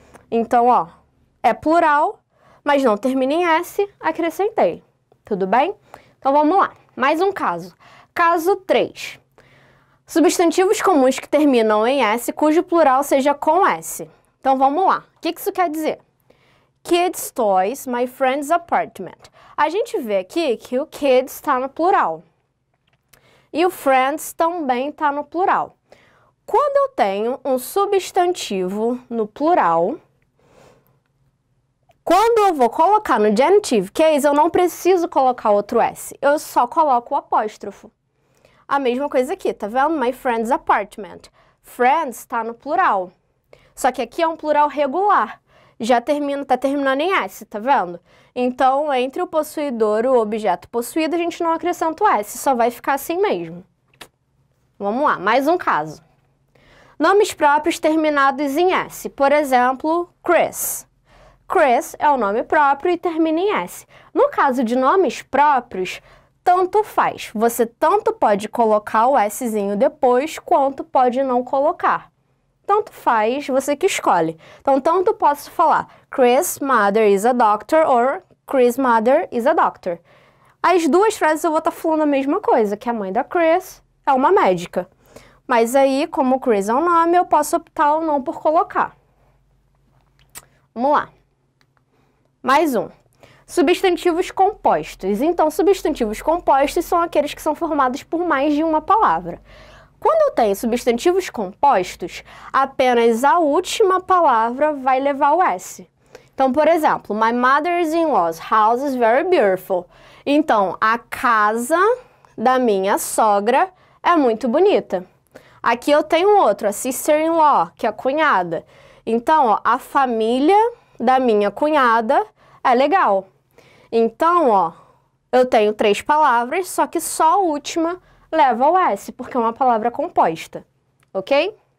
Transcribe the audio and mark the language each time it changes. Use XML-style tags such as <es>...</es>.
<pt>Então, ó, é plural, mas não termina em S, acrescentei. Tudo bem? Então, vamos lá. Mais um caso. Caso 3. Substantivos comuns que terminam em S, cujo plural seja com S. Então, vamos lá. O que isso quer dizer?</pt> <en>Kids' toys, my friend's apartment.</en> <pt>A gente vê aqui que o kids está no plural. E o friends também está no plural. Quando eu tenho um substantivo no plural, quando eu vou colocar no genitive case, eu não preciso colocar outro S. Eu só coloco o apóstrofo. A mesma coisa aqui, tá vendo?</pt> <en>My friend's apartment. Friends</en> <pt>está no plural. Só que aqui é um plural regular. Já tá terminando em S, tá vendo? Então, entre o possuidor e o objeto possuído, a gente não acrescenta o S, só vai ficar assim mesmo. Vamos lá, mais um caso. Nomes próprios terminados em S. Por exemplo, Chris. Chris é o nome próprio e termina em S. No caso de nomes próprios, tanto faz. Você tanto pode colocar o Szinho depois, quanto pode não colocar. Tanto faz, você que escolhe. Então, tanto posso falar</pt> <en>Chris' mother is a doctor or Chris' mother is a doctor.</en> <pt>As duas frases eu vou estar falando a mesma coisa, que a mãe da Chris é uma médica. Mas aí, como Chris é um nome, eu posso optar ou não por colocar. Vamos lá. Mais um. Substantivos compostos. Então, substantivos compostos são aqueles que são formados por mais de uma palavra. Quando eu tenho substantivos compostos, apenas a última palavra vai levar o S. Então, por exemplo,</pt> <en>my mother-in-law's house is very beautiful.</en> <pt>Então, a casa da minha sogra é muito bonita. Aqui eu tenho outro, a sister-in-law, que é a cunhada. Então, ó, a família da minha cunhada é legal. Então, ó, eu tenho 3 palavras, só que só a última leva o S, porque é uma palavra composta, ok?</pt>